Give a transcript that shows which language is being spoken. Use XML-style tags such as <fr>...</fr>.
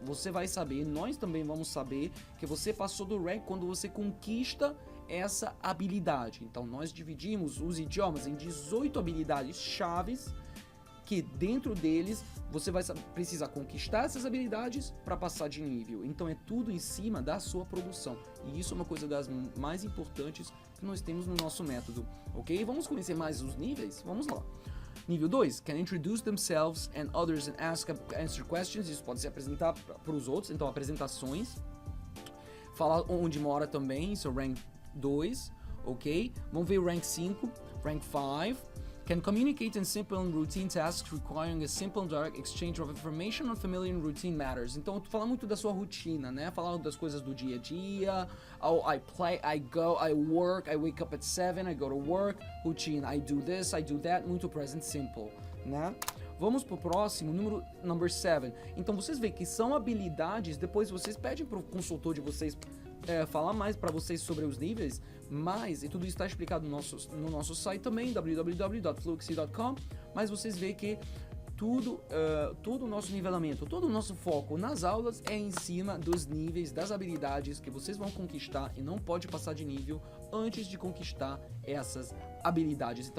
<pt>Você vai saber, nós também vamos saber que você passou do rank quando você conquista essa habilidade. Então nós dividimos os idiomas em 18 habilidades chaves que dentro deles você vai precisar conquistar essas habilidades para passar de nível. Então é tudo em cima da sua produção. E isso é uma coisa das mais importantes que nós temos no nosso método, ok? Vamos conhecer mais os níveis? Vamos lá. Nível 2,</pt> <en>can introduce themselves and others and answer questions.</en> <pt>Isso pode se apresentar para os outros, então apresentações. Falar onde mora também, isso é o rank 2, ok? Vamos ver o rank 5, rank 5.</pt> <en>Can communicate in simple and routine tasks requiring a simple and direct exchange of information on familiar and routine matters.</en> <pt>Então, tu fala muito da sua rotina, né? Falar das coisas do dia a dia.</pt> <en>Oh, I play, I go, I work, I wake up at 7, I go to work. Routine, I do this, I do that.</en> <pt>Muito present simple, né? Vamos pro próximo, number 7. Então, vocês veem que são habilidades, depois vocês pedem pro consultor de vocês falar mais para vocês sobre os níveis, mas, e tudo isso está explicado no nosso site também, www.fluxy.com, mas vocês veem que todo o nosso nivelamento, todo o nosso foco nas aulas é em cima dos níveis, das habilidades que vocês vão conquistar e não pode passar de nível antes de conquistar essas habilidades.</pt>